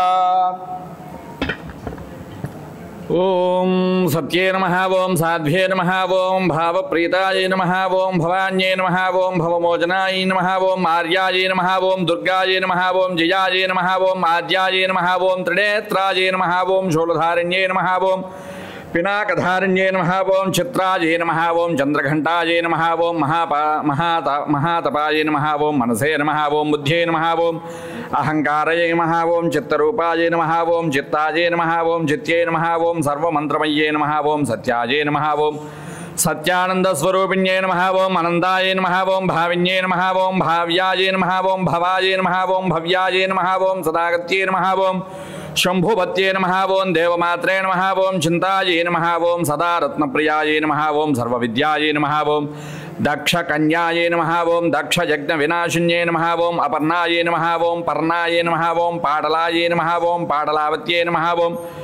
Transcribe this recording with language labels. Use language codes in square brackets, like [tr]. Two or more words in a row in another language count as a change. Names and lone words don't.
[sa] ओम सत्ये नमः ओम साध्वे नमः ओम भावप्रीताय नमः ओम भवान्ये नमः ओम भवमोचनाय नमः ओम आर्याय नमः ओम दुर्गाय नमः ओम जयाय नमः ओम आद्याय नमः ओम त्रिनेत्राय नमः ओम शूलधारिण्ये नमः ओम పినాకధారిణ్యే నమః ఓం చిత్రాజే నమః ఓం చంద్రఘంటాజే నమః ఓం మహాతపాయే నమః ఓం మనసే నమః ఓం బుద్ధ్యే నమః ఓం అహంకారయే నమః ఓం చిత్తరూపాయే నమః ఓం చిత్తాజే నమః ఓం చిత్యే నమః ఓం సర్వమంత్రమయ్యే నమః ఓం సత్యాజే నమః ఓం సత్యానందస్వరూపిణ్యే నమః ఓం అనందాయే నమః ఓం భావిన్యే నమః ఓం భావ్యాయే నమః ఓం భవాయే నమః ఓం భవ్యాయే నమః ఓం సదాగత్యే నమః ఓం శంభుపత్యే నమః ఓం దేవమాత్రే నమః ఓం చింతాయే నమః ఓం సదా రత్నప్రియాయే నమః ఓం సర్వవిద్యాయే నమః ఓం దక్షకన్యాయే నమః ఓం దక్షయజ్ఞవినాశిన్యే నమః ఓం అపర్ణాయే నమః ఓం పర్ణాయే నమః ఓం పాటలాయే నమః ఓం పాటలావత్యే నమః ఓం